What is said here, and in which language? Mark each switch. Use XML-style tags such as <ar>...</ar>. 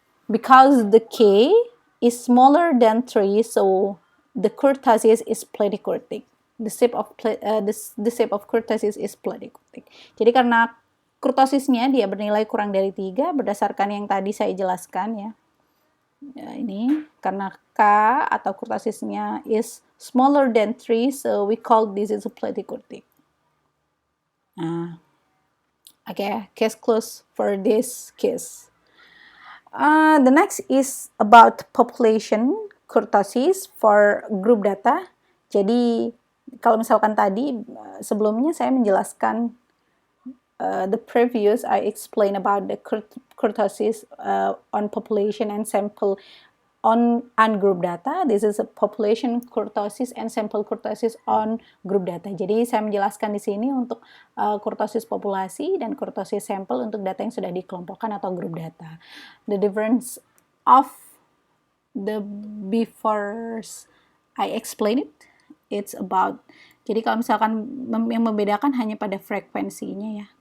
<en>Because the K is smaller than 3, so the kurtosis is platykurtic. The shape of kurtosis is platykurtic.</en> <id>Jadi karena kurtosisnya dia bernilai kurang dari 3 berdasarkan yang tadi saya jelaskan ya. Ini karena K atau kurtosisnya</id> <en>is smaller than 3, so we call this is a platykurtic. Okay, case closed for this case. The next is about population kurtosis for group data.</en> <id>Jadi kalau misalkan tadi sebelumnya saya menjelaskan</id> <en>the previous I explained about the kurtosis on population and sample on group data. This is a population kurtosis and sample kurtosis on group data.</en> <id>Jadi saya menjelaskan di sini untuk kurtosis populasi dan kurtosis sampel untuk data yang sudah dikelompokkan atau grup data.</id> <en>The difference of the before I explain it, it's about,</en> <id>jadi kalau misalkan yang membedakan hanya pada frekuensinya ya.</id>